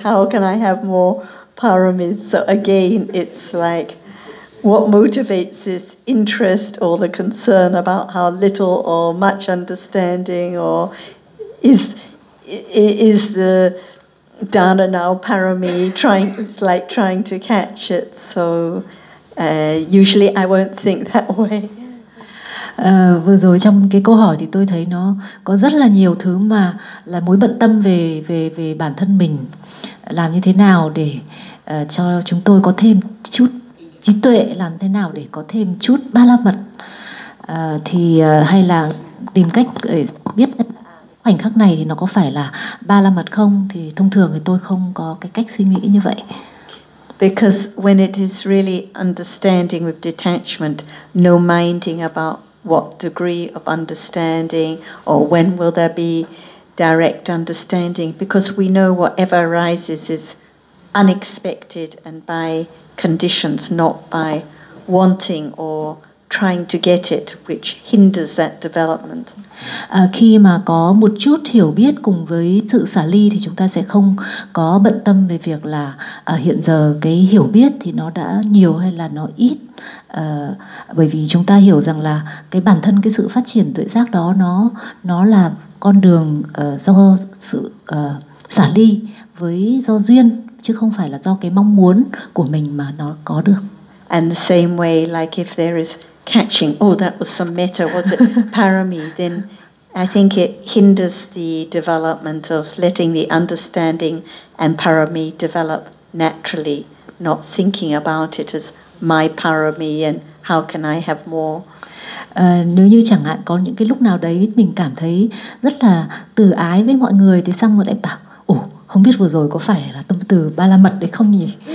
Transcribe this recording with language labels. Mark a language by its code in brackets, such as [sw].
[en] How can I have more paramis? So again, it's like, what motivates this interest or the concern about how little or much understanding, or is the dana now parami trying? It's like trying to catch it. So usually I won't think that way. [vi] Vừa rồi trong cái câu hỏi thì tôi thấy nó có rất là nhiều thứ mà là mối bận tâm về bản thân mình, làm như thế nào để cho chúng tôi có thêm chút trí tuệ, làm thế nào để có thêm chút ba la mật, thì hay là tìm cách để biết khoảnh khắc này thì nó có phải là ba la mật không. Thì thông thường thì tôi không có cái cách suy nghĩ như vậy. [en] Because when it is really understanding with detachment, no minding about what degree of understanding or when will there be direct understanding, because we know whatever arises is unexpected and by conditions, not by wanting or trying to get it, which hinders that development. [vi] Khi mà có một chút hiểu biết cùng với sự xả ly thì chúng ta sẽ không có bận tâm về việc là hiện giờ cái hiểu biết thì nó đã nhiều hay là nó ít, bởi vì chúng ta hiểu rằng là cái bản thân cái sự phát triển tuệ giác đó nó là con đường do sự xả ly, với do duyên chứ không phải là do cái mong muốn của mình mà nó có được. [en] And the same way, like if there is catching, oh, that was some metta, was it parami, then I think it hinders the development of letting the understanding and parami develop naturally, not thinking about it as my parami and how can I have more. [vi] Nếu như chẳng hạn có những cái lúc nào đấy mình cảm thấy rất là từ ái với mọi người thì xong rồi lại bảo, không biết vừa rồi có phải là tâm từ ba la mật đấy không nhỉ?